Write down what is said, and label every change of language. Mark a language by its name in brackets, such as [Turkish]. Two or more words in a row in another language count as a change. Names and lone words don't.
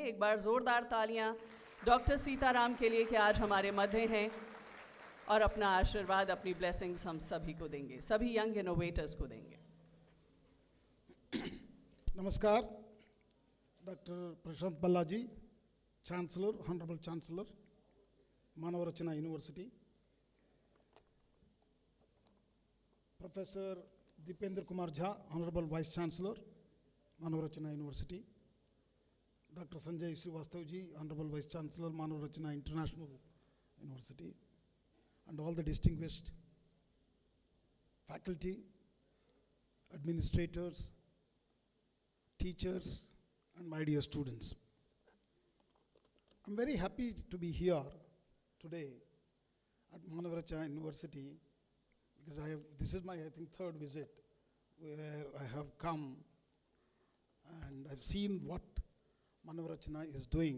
[Hindi] एक बार जोरदार तालियां डॉक्टर सीताराम के लिए कि आज हमारे मध्य हैं और अपना आशीर्वाद, अपनी ब्लेसिंग्स हम सभी को देंगे, सभी [English] young innovators [Hindi] को देंगे। नमस्कार, डॉक्टर प्रशांत बल्लाजी, [English] Chancellor, Honorable Chancellor, Manav Rachna University, Professor Dipendra Kumar Jha, Honorable Vice Chancellor, Manav Rachna University, Dr. Sanjay Srivastava, Honorable Vice Chancellor, Manav Rachna International University, and all the distinguished faculty, administrators, teachers, and my dear students. I'm very happy to be here today at Manav Rachna University because this is my, I think, third visit where I have come and I've seen what Manav Rachna is doing.